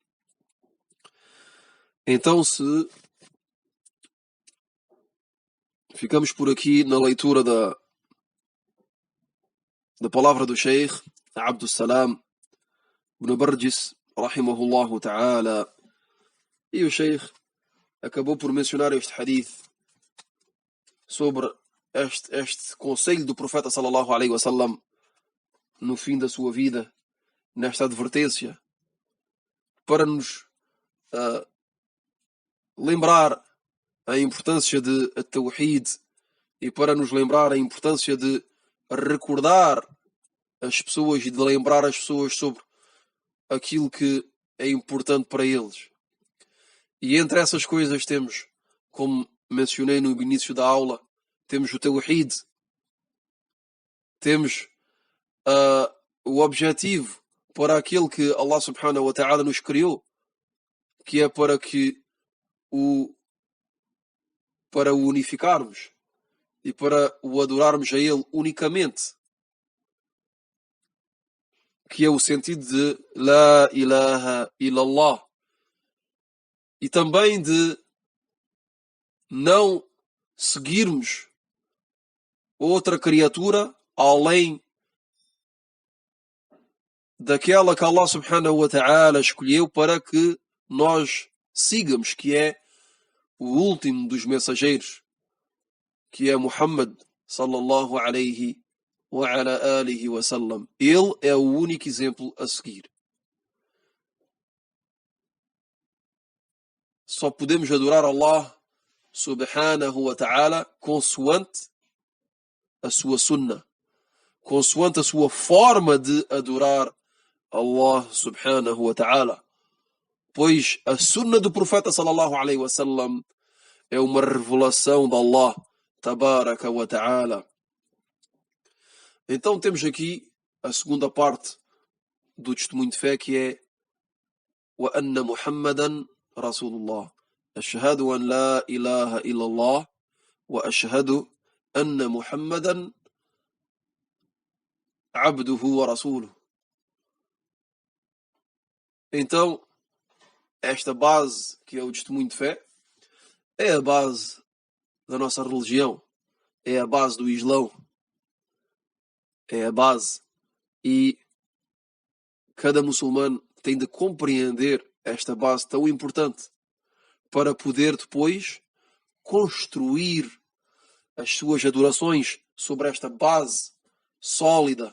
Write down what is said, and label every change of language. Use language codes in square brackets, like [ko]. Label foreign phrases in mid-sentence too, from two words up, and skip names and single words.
[pt] Então, se ficamos por aqui na leitura da palavra do Sheikh Abdus Salam ibn Barjis, [ar] رحمه الله تعالى, [pt] e o Sheikh acabou por mencionar este hadith sobre este conselho do profeta [ar] صلى الله عليه وسلم [pt] no fim da sua vida, nesta advertência, para nos lembrar a importância de Tawhid e para nos lembrar a importância de recordar as pessoas e de lembrar as pessoas sobre aquilo que é importante para eles. E entre essas coisas temos, como mencionei no início da aula, temos o Tawhid, temos o objetivo para aquele que Allah [ar] سبحانه وتعالى [pt] nos criou, que é para o unificarmos e para o adorarmos a Ele unicamente, que é o sentido de [ar] لا إله إلا الله, [pt] e também de não seguirmos outra criatura além daquela que Allah [ar] سبحانه وتعالى [pt] escolheu para que nós sigamos, que é o último dos mensageiros, que é Muhammad [ar] صلى الله عليه وعلى آله وسلم. [pt] Ele é o único exemplo a seguir. Só podemos adorar Allah [ar] سبحانه وتعالى [pt] consoante a sua sunnah, consoante a sua forma de adorar Allah [ar] سبحانه وتعالى. [pt] Pois a sunnah do profeta [ar] صلى الله عليه وسلم [pt] é uma revelação de Allah [ar] تبارك وتعالى. [pt] Então temos aqui a segunda parte do testemunho de fé, que é [ar] وأن محمدا رسول الله. أشهد أن لا إله إلا الله وأشهد أن محمدا عبده ورسوله. [pt] Então, esta base, que é o testemunho de fé, é a base da nossa religião, é a base do Islão, é a base. E cada muçulmano tem de compreender esta base tão importante para poder depois construir as suas adorações sobre esta base sólida.